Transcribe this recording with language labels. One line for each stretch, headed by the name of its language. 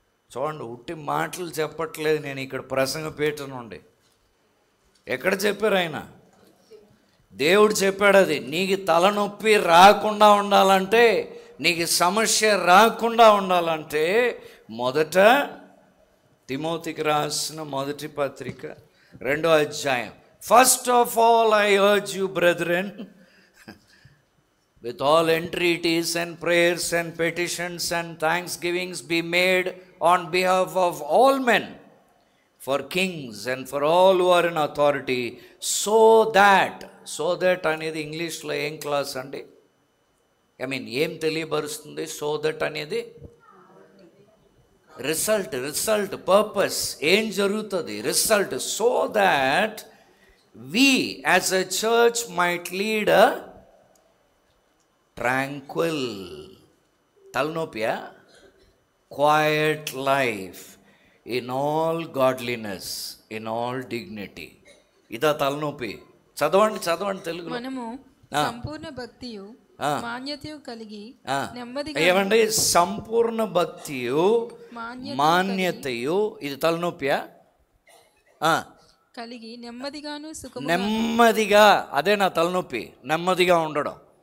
Telugu: చూడండి, ఉట్టి మాటలు చెప్పట్లేదు నేను ఇక్కడ ప్రసంగపీఠ నుండి. ఎక్కడ చెప్పారు ఆయన? దేవుడు చెప్పాడు అది. నీకు తలనొప్పి రాకుండా ఉండాలంటే, నీకు సమస్య రాకుండా ఉండాలంటే, మొదట తిమోతికి రాసిన మొదటి పత్రిక 2వ అధ్యాయం.
English: first of all I urge you brethren with all entreaties and prayers and petitions and thanksgivings be made on behalf of all men, for kings and for all who are in authority, so that
Telugu: అనేది ఇంగ్లీష్లో ఏం class అండి? ఏం తెలియబరుస్తుంది? So that అనేది result, purpose, ఏం జరుగుతుంది, result.
English: So that we as a church might lead a tranquil, తలనొప్పియా, quiet life in all godliness, in all dignity.
Telugu: ఇదా తలనొప్పి? చదవండి తెలుగులో. మనము సంపూర్ణ భక్తియు మాన్యతయు కలిగి నెమ్మదిగా. ఏమండి? సంపూర్ణ భక్తియు మాన్యతయు, ఇది తలనొప్పియా? కలిగి నెమ్మదిగాను సుఖముగా. నెమ్మదిగా, అదే నా తలనొప్పి, నెమ్మదిగా ఉండడం.